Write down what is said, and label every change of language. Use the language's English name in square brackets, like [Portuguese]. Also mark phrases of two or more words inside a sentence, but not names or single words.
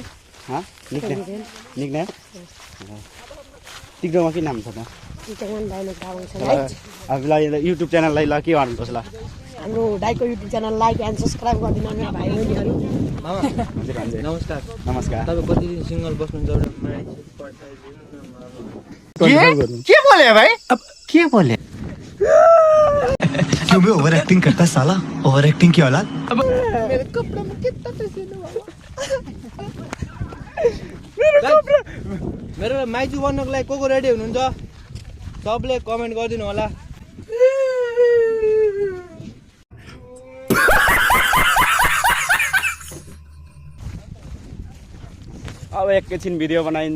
[Nepali] निक्नेम टिकटकमा के नाम छ त? डायमन्ड तामाङ छ। अब ल युट्युब च्यानललाई ल के भन्नुपर्छ ल? हाम्रो दाइको युट्युब च्यानल [English] like and subscribe [Nepali] गरिदिनु मेरो भाइ बहिनीहरू। नमस्कार। नमस्कार। तपाईँ कति दिन सिङ्गल बस्नुहुन्छ? [Hindi] के बोले भाई? अब क्या बोले? क्यों भी [English] over acting [Hindi] करता है साला? [English] over acting [Hindi] की औलाद। [Nepali] मेरो कपडामा [Hindi] कितना पसिना [Nepali] मेरो माइजू बन्नको लागि को रेडी हुनुहुन्छ? सबले कमेन्ट गरिदिनु होला। अब एकैछिन भिडियो बनाइन्छ।